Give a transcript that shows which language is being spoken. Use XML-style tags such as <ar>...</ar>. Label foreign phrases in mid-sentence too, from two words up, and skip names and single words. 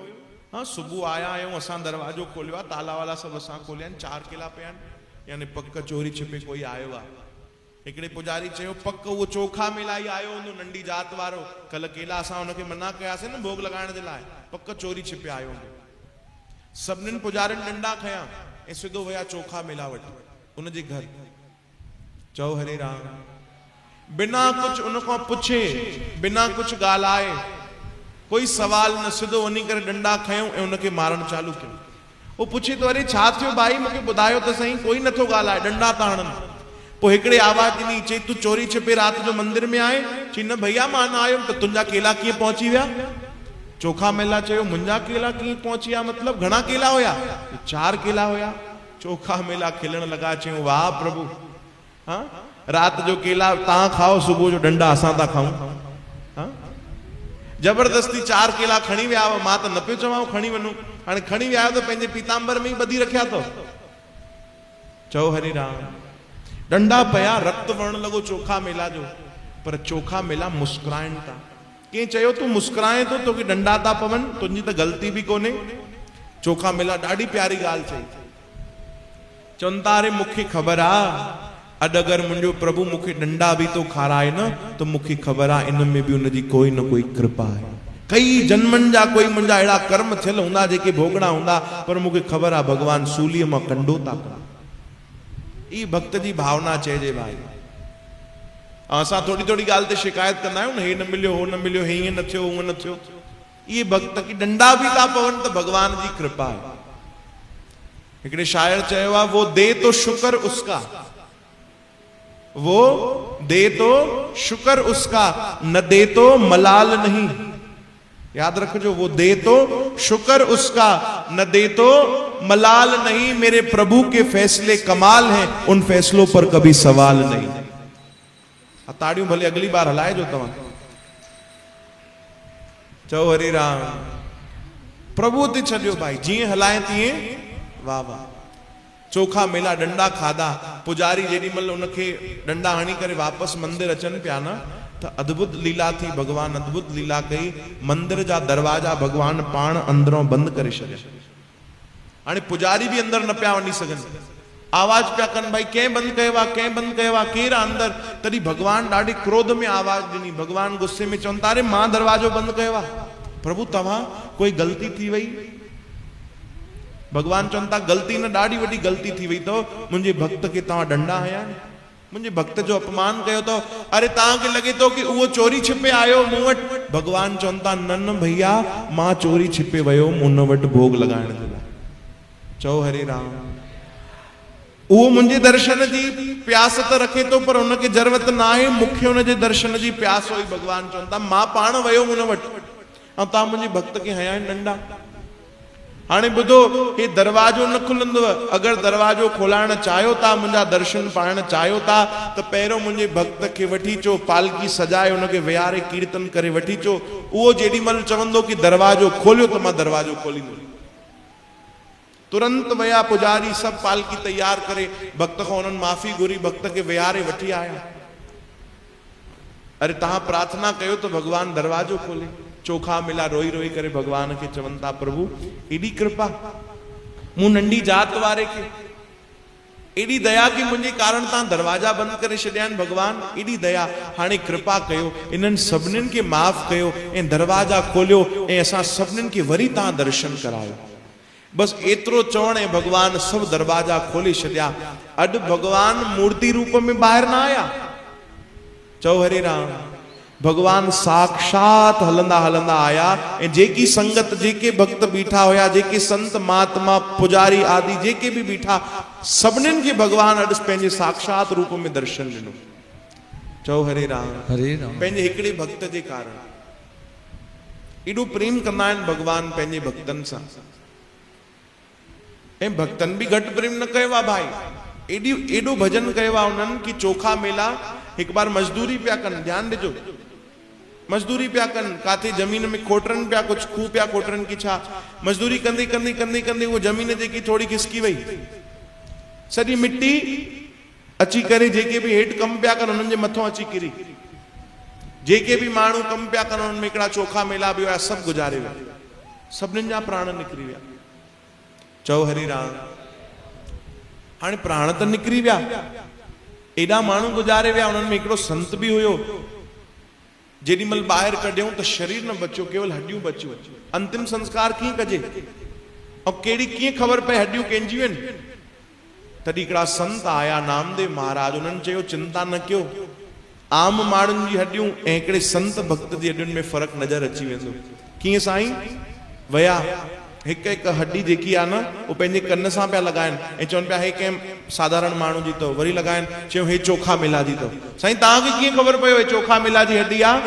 <sd>हाँ सुबुह आया आहियूं, असां दरवाजो खोलियो आहे, ताला वाला सभु असां खोलिया आहिनि, 4 केला पिया आहिनि, यानी पक चोरी छिपे कोई आयो आहे। हिकिड़े पुजारी चयो पक उहो चोखा मिलाई आयो हूंदो, नंढी जात वारो, कल्ह केला असां हुनखे मना कयासीं न भोग लॻाइण जे लाइ, पक चोरी छिपे आयो हूंदो। सभिनीनि पुजारियुनि डंडा खयां ऐं सिधो विया चोखा मेला वटि उनजे घर। चओ हरे राम। बिना कुछ उन खां पुछे, बिना कुछ ॻाल्हाए, कोई सवाल न, सिधो वञी करे डंडा खयूं ऐं उनखे मारण चालू कयो। वो पुछे तो अरे छा थियो भाई मूंखे ॿुधायो त सही, कोई नथो ॻाल्हाए, डंडा था हणनि। पोइ हिकिड़े आवाज़ ॾिनी, चई तूं चोरी छिपे राति जो मंदिर में आए? चई न भैया मां न आयुमि। त तुंहिंजा केला कीअं पहुची विया? चोखा मेला चयो मुंहिंजा केला कीअं पहुची विया? मतलब घणा केला हुया? 4 केला हुया। चोखा मेला खिलण लॻा, चयूं वाह प्रभु, हाँ राति जो केला तव्हां खाओ, सुबुह जो डंडा असां था खाऊं। हाँ जबरदस्ती 4 केला खणी विया हुआ। मां त न पियो चवां खणी वञो, हाणे खणी विया आहियो त पंहिंजे पीताम्बर में ई ॿधी रखिया अथव। चओ हरे राम। डंडा पिया, रक्त वहण लॻो चोखा मेला जो, पर चोखा मेला मुस्कुराइनि था। कंहिं चयो तूं मुस्कुराए थो, तोखे डंडा था पवनि, तुंहिंजी त ग़लती बि कोन्हे। चोखा मेला ॾाढी प्यारी ॻाल्हि चई। चवनि था अरे मूंखे ख़बर आहे अॼु अगरि मुंहिंजो प्रभु मूंखे डंडा बि तो खाराए न, त मूंखे ख़बर आहे इन में बि उनजी कोई न कोई कृपा आहे। कई जन्मनि जा कोई मुंहिंजा अहिड़ा कर्म थियल हूंदा जेके भोगणा हूंदा, पर मूंखे ख़बर आहे भगवान सूलीअ मां कंडो था कनि। ई भक्त जी भावना चइजे भाई। असां थोड़ी थोड़ी ॻाल्हि ते शिकायत कंदा आहियूं न, हे न मिलियो, हो न मिलियो, हे ईअं न थियो, हूअं न थियो। इहे भक्त की डंडा बि था पवनि त भगवान जी कृपा आहे। हिकिड़े शायर चयो आहे</sd> <hi>वो दे तो शुक्र उसका, वो दे तो शुक्र उसका, न दे तो मलाल नहीं। याद रखो, वो दे तो शुक्र उसका, न दे तो मलाल नहीं। मेरे प्रभु के फैसले कमाल हैं, उन फैसलों पर कभी सवाल नहीं।</hi> <sd>ताड़ियों भले अगली बार हलाए जो तव्हां। चओ हरे राम। प्रभु ते छॾियो भाई, जीअं हलाए तीअं वाह वाह। चोखा मेला डंडा खाधा। पुजारी जेॾी महिल उनखे डंडा हणी करे वापसि मंदिर अचनि पिया न, त अद्भुत लीला थी। भगवान अद्भुत लीला कई। मंदिर जा दरवाजा भगवान पाण अंदरों बंदि करे छॾिया। हाणे पुजारी बि अंदर न पिया वञी सघनि, आवाज पिया कनि भाई कंहिं बंदि कयो आहे, कंहिं बंदि कयो आहे, केरु आहे अंदर? तॾहिं भगवान ॾाढी क्रोध में आवाज ॾिनी। भगवान गुस्से में चवनि था अरे मां दरवाजो बंदि कयो आहे। प्रभु तव्हां कोई ग़लती थी वई? भगवान चवनि था ग़लती न, ॾाढी वॾी ग़लती थी वई अथव। मुंहिंजे भक्त खे तव्हां डंडा हया, मुंहिंजे भक्त जो अपमान कयो अथव। अरे तव्हांखे लॻे थो की उहो चोरी छिपे आयो मूं वटि? भगवान चवनि था न न भैया, मां चोरी छिपे वियो उन वटि भोग लॻाइण जे लाइ। चओ हरे राम। उहो मुंहिंजे दर्शन जी प्यास त रखे थो, पर उनखे ज़रूरत न आहे, मूंखे उनजे दर्शन जी प्यास हुई। भगवान चवनि था मां पाण वियो उन वटि, ऐं तव्हां मुंहिंजे भक्त खे हया आहिनि डंडा। हाणे ॿुधो, हे दरवाजो न खुलंदव। अगरि दरवाजो खोलाइण चाहियो था, मुंहिंजा दर्शन पाइण चाहियो था, त पहिरियों मुंहिंजे भक्त खे वठी अचो, पालकी सजाए उनखे विहारे कीर्तन करे वठी अचो। उहो जेॾी महिल चवंदो की दरवाजो खोलियो, त मां दरवाजो खोलींदुमि। तुरंत विया पुजारी, सब पालकी तैयार करे भक्त खां उन्हनि माफ़ी घुरी, भक्त खे विहारे वठी आया। अरे तव्हां प्रार्थना कयो त भगवान दरवाजो खोले। चोखा मिला रोई रोई करे भगवान के चवनि था प्रभु एॾी कृपा, मूं नंढी जात वारे खे एडी दया की मुझे कारण ता दरवाजा बंद करे छड्यान भगवान, एडी दया। हाणे कृपा कयो, इनन सबनिन के माफ कयो ए दरवाजा खोलियो ए असा सबनिन के वरी ता दर्शन करायो। बस एतरो चवण ए भगवान सब दरवाजा खोली छड्या। अड भगवान मूर्ति रूप में बाहर ना आया। चौ हरे राम, भगवान साक्षात हलंदा हलंदा आया। जेकी संगत जेके भक्त बीठा होया, जेके संत महात्मा पुजारी आदि जेके भी बीठा, सबनिन के भगवान अड पंहिंजे साक्षात रूप में दर्शन दिनो। चौ हरे राम, हरे राम। पंहिंजे हिकड़े भक्त जे कारण एडो प्रेम कंदा आहिनि भगवान पंहिंजे भक्तन सां। ऐं भक्तन भी घट प्रेम न कयो आहे भाई। एडो भजन कयो आहे उन्हनि कि चोखा मेला</sd> <hi>एक बार</hi> <sd>मजदूरी पिया कनि, ध्यान ॾिजो, मजदूरी पिया कनि, काथे जमीन में खोटरन पिया, कुछ खूह पिया खोटरन की छा। मजदूरी कंदे कंदे कंदे कंदे वो जमीन जेकी थोड़ी खिसकी वई, सॼी मिट्टी अची करे जेके भी हेठ कम पिया कनि उन्हनि जे मथों अची किरी। जेके भी माण्हू कम पिया कनि उनमें हिकिड़ा चोखा मेला बि हुया, सभु गुजारे विया, सभिनीनि जा प्राण निकिरी विया। चओ हरि राम। हाणे प्राण त निकिरी विया, एडा माण्हू गुजारे विया, उन्हनि में हिकिड़ो संत भी हुयो। जेॾीमहिल ॿाहिरि कढियऊं त शरीर न बचियो, केवल हड्डियूं बचियूं। अंतिम संस्कार कीअं कजे ऐं कहिड़ी कीअं ख़बर पए हड्डियूं कंहिंजियूं आहिनि। तॾहिं हिकिड़ा संत आया, नामदेव महाराज, उन्हनि चयो चिंता न कयो, आम माण्हुनि जी हड्डियूं ऐं हिकिड़े संत भक्त जी हड्डियुनि में फ़र्क़ु नज़र अची वेंदो। कीअं साईं? वया हिक हिक हड्डी जेकी आहे न वो पंहिंजे कन सां पिया लॻाइनि ऐं चवनि पिया हे कंहिं साधारण माण्हू जी अथव। वरी लॻाइनि, चयो हे चोखा मेला जी अथव। साईं तव्हांखे कीअं ख़बर पियो हे चोखा मेला जी हड्डी आहे?</sd>